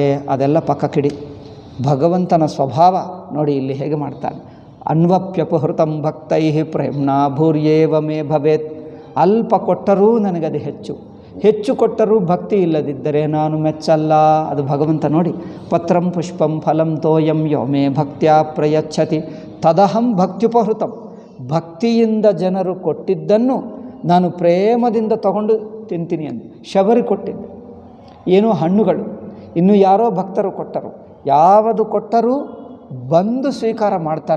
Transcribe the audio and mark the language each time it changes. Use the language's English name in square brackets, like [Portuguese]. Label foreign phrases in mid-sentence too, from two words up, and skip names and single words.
[Kannada] ಅದೆಲ್ಲ ಪಕ್ಕಕ್ಕಿಡಿ. ಭಗವಂತನ ಸ್ವಭಾವ ನೋಡಿ ಇಲ್ಲಿ ಹೇಗೆ ಮಾಡ್ತಾನೆ. [Sanskrit] ಅನ್ವಪ್ಯಪಹೃತಂ ಭಕ್ತೈ ಪ್ರೇಮ್ನಾ ಭೂರ್ಯೇವ ಮೇ ಭವೇತ್. [Kannada] ಅಲ್ಪ ಕೊಟ್ಟರೂ ನನಗದು ಹೆಚ್ಚು ಕೊಟ್ಟರೂ ಭಕ್ತಿ ಇಲ್ಲದಿದ್ದರೆ ನಾನು ಮೆಚ್ಚಲ್ಲ. ಅದು ಭಗವಂತ ನೋಡಿ. [Sanskrit] ಪತ್ರಂ ಪುಷ್ಪಂ ಫಲಂ ತೋಯಂ ಯೋ ಮೇ ಭಕ್ತ್ಯಾ ಪ್ರಯಚ್ಛತಿ ತದಹಂ ಭಕ್ತ್ಯುಪಹೃತಂ. [Kannada] ಭಕ್ತಿಯಿಂದ ಜನರು ಕೊಟ್ಟಿದ್ದನ್ನು ನಾನು ಪ್ರೇಮದಿಂದ ತಗೊಂಡು ತಿಂತೀನಿ ಅಂದು. ಶಬರಿ ಕೊಟ್ಟಿದ್ದು ಏನೋ ಹಣ್ಣುಗಳು, ಇನ್ನು ಯಾರೋ ಭಕ್ತರು ಕೊಟ್ಟರು, ಯಾವುದು ಕೊಟ್ಟರೂ ಬಂದು ಸ್ವೀಕಾರ ಮಾಡ್ತಾನೆ.